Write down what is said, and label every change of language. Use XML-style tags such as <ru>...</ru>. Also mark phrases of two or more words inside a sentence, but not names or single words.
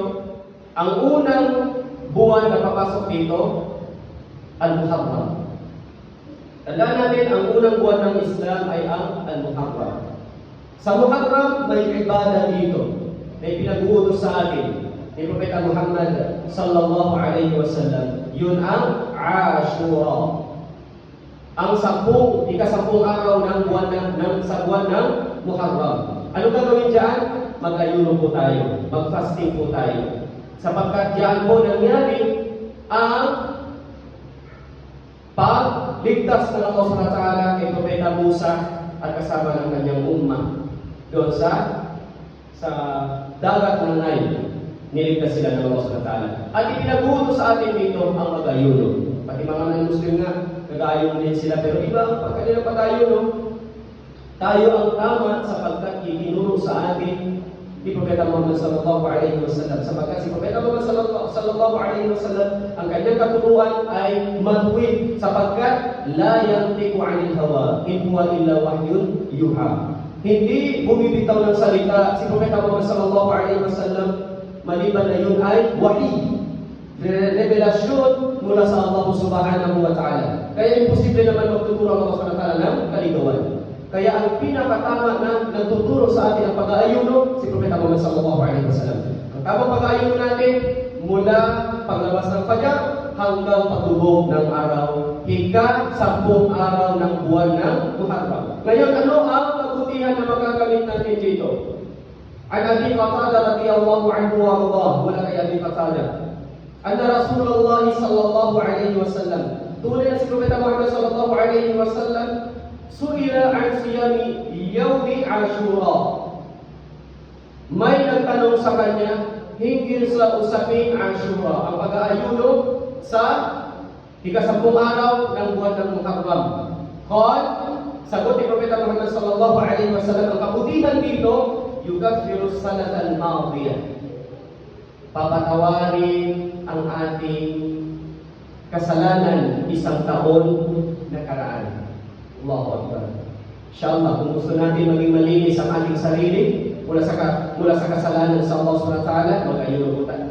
<tl>Ang unang buwan na papasok dito, Al-Muharram. Tandaan natin, ang unang buwan ng Islam ay ang Al-Muharram. Sa Muharram, may ibadah dito. May pinag-uutos sa atin ni Propeta Muhammad</tl> <ar>صلى الله عليه وسلم.</ar> <tl>Yun ang Ashura. Ang ika-10 araw ng buwan sa buwan ng Muharram. Ano gagawin diyan? Mag-ayuno po tayo, mag-fasting po tayo. Sapagkat diyan po nangyari ang pagligtas ng</tl> <ar>الله سبحانه وتعالى</ar> <tl>kay Propeta Musa at kasama ng kanyang ummah doon sa dagat ng Nile. Niligtas sila ng</tl> <ar>الله سبحانه وتعالى.</ar> <tl>At ipinagutos sa atin dito ang mag-ayuno. Pati mga non-Muslim nga, nag-ayuno din sila. Pero iba, pag kanila pag-ayuno, tayo ang tama sapagkat itinuro sa atin ni Propeta Muhammad</tl> <ar>صلى الله عليه وسلم.</ar> <tl>Sapagkat si Propeta Muhammad</tl> <ar>صلى الله عليه وسلم,</ar> <tl>ang kanyang katuruan ay matuwid sapagkat</tl> <ar>لا ينطق عن الهوى إن هو إلا وحي يوحى.</ar> <tl>Hindi bumibitaw ng salita si Propeta Muhammad</tl> <ar>صلى الله عليه وسلم,</ar> <tl>maliban na yun ay wahi, revelasyon mula sa</tl> <ar>الله سبحانه وتعالى.</ar> <tl>Kaya imposible naman magtuturo ang</tl> <ar>الله سبحانه وتعالى</ar> <tl>ng kaligawan. Kaya ang pinakatama na nagtuturo sa atin ang pag-aayuno, si Propeta Muhammad</tl> <ar>صلى الله عليه وسلم.</ar> <tl>Ang tamang pag-aayuno natin, mula paglabas ng fajar hanggang pagtubog ng araw, ika-10 araw ng buwan ng Muharram. Ngayon, ano ang kabutihan na magagamit natin dito?</tl> <ar>عن أبي قتادة رضي الله عنه وأرضاه,</ar> <tl>wala kay</tl> <ar>أبي قتادة أن رسول الله صلى الله عليه وسلم,</ar> <tl>tunay na si Propeta Muhammad</tl> <ar>صلى الله عليه وسلم, سئل عن صيام يوم عاشوراء.</ar> <tl>May nagtanong sa kanya hinggil sa usaping Ashura, ang pag-aayuno sa ika-10 araw ng buwan ng Muharram. Qal, sagot ni Propeta Muhammad</tl> <ar>صلى الله عليه وسلم,</ar> <tl>ang kabutihan dito,</tl> <ar>يكفر السنة الماضية.</ar> <tl>Papatawarin ang ating kasalanan isang taon na karaan.</tl> <ar>الله أكبر. إن شاء الله,</ar> <tl>kung gusto natin maging malinis ang ating sarili mula sa kasalanan sa</tl> <ar>الله سبحانه وتعالى,</ar> <tl>mag-ayuno po tayo.</tl>